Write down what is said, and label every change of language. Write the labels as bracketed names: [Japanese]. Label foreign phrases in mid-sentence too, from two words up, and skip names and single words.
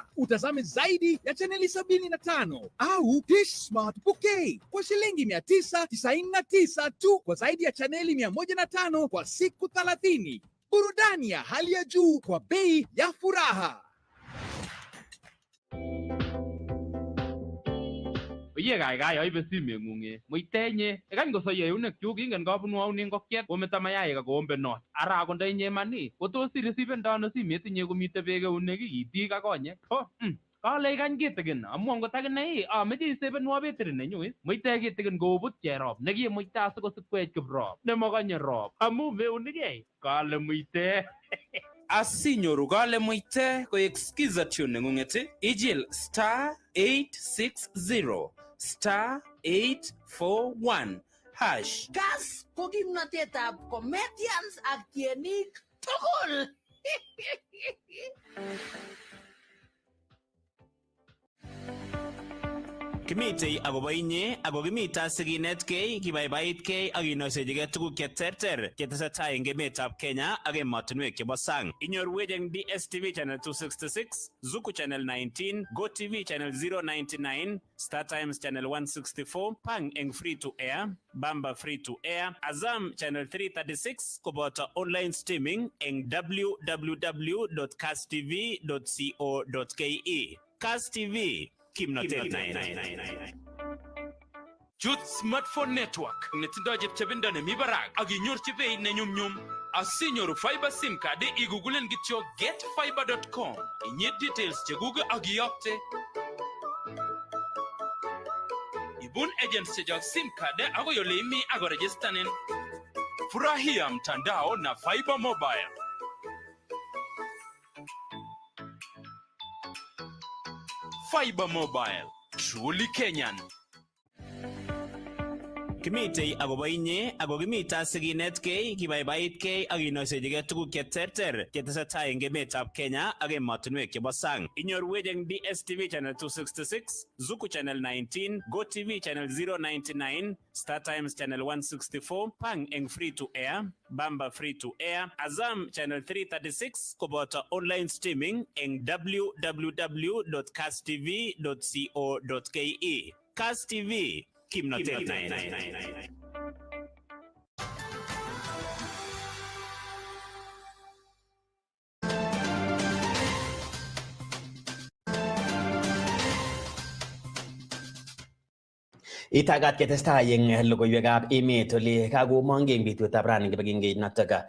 [Swahili] Utazame zaidi ya chaneli 75 au Dish Smart Bouquet kwa shilingi 999 tu kwa zaidi ya chaneli 105 kwa siku 30. Burudani ya hali ya juu kwa bei ya furaha. [Kalenjin] Oye gaigai aibe simeng'ung muitenye ekany kosoyo eunekyuk ingen kabunu aune ngokiet kometo mayaik akoombe not ara akot ndainye mani kotos ireceivendono ano simet inye komite beek eunek itik ak konyek kale ikany kitikin amu angot akine ameche isevenwo betri nenyu muite kitikin koubut cherop nekimuite asikosipkwech kiprop nemakanye rop amu meunigei kale muite. Asinyoru kale muite koek skiza tune neng'ung'et ijil star 860 star 841 hash. Kass ko kimnatetab comedians ak tienik tugul. Kimitei akobo inye ako kimita sikinetkei kibaibaitkei ak kinoisechigei tuguk cheterter chetesetai eng emetab Kenya ak emotinwek chebo sang. Inyorwech eng DSTV channel 266, Zuku channel 19, GoTV channel 099, Star Times channel 164, Pang eng [English] free to air, [Kalenjin] Bamba [English] free to air, [Kalenjin] Azam channel 336 koboto [English] online streaming [Kalenjin] eng www.kasstv.co.ke. Kass TV Youth Smartphone Network netindoi chepchebindo nemi barak ak inyorchi beit nenyumnyum. Asinyoru [English] fiber sim card [Kalenjin] igugulen kityo getfiber.com. Inyit details chekuk ak iyokte. Ibun agents chechok [English] sim card [Kalenjin] akoi ole imi ako registanin. [Swahili] Furahia mtandao na Fiber Mobile. [English] Fiber Mobile, truly Kenyan. [Kalenjin] Kimitei akobo inye ako kimita sikinetkei kibaibaitkei ak kinoisechigei tuguk cheterter chetesetai eng emetab Kenya ak emotinwek chebo sang. Inyorwech eng DSTV channel 266, Zuku channel 19, GoTV channel 099, Star Times channel 164, Pang eng [English] free to air, [Kalenjin] Bamba [English] free to air, [Kalenjin] Azam channel 336 koboto [English] online streaming [Kalenjin] eng www.kasstv.co.ke. Kass TV kimnatet. Itagat ketestai eng logoiwekab emet ole kakomong eng betutab rani kibagengeit notok